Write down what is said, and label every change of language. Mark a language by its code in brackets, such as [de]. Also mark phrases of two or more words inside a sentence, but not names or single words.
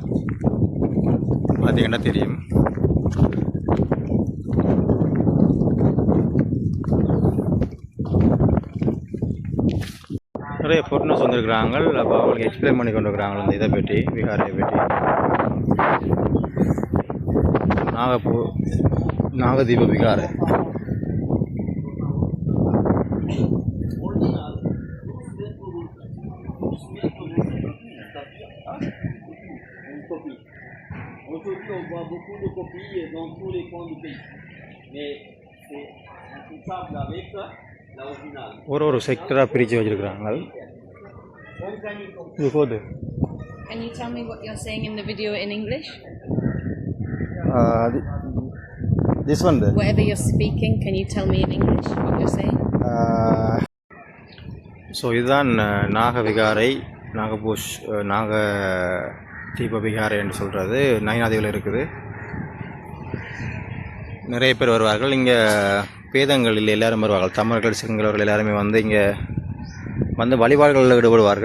[ta] பார்த்தீங்கன்னா தெரியும். நிறைய ஃபோட்டோஸ் வந்துருக்குறாங்க. அப்போ அவங்களுக்கு எக்ஸ்பிளைன் பண்ணி கொண்டு இருக்கிறாங்க அந்த இதை பற்றி, விகாரையை பற்றி. நாகதீப விகாரை. [fr] Aujourd'hui, on voit beaucoup de copies dans tous les coins du pays. Mais c'est intouchable avec l'original. [ta] ஒரு செக்டராக பிரித்து வச்சுருக்குறாங்க. இது போது. [en] Can you tell me what you're saying in the video in English? This one there. Whatever you're speaking, can you tell me in English what you're saying? [ta] ஸோ இதுதான் நாகவிகாரை, நாக தீப விகாரை என்று சொல்கிறது. நயனாதீவில் இருக்குது. நிறைய பேர் வருவார்கள். இங்கே பேதங்கள் இல்லை, எல்லோரும் வருவார்கள். தமிழர்கள், சிங்களவர்கள் எல்லாருமே வந்து இங்கே வந்து வழிபாடுகளில் ஈடுபடுவார்கள்.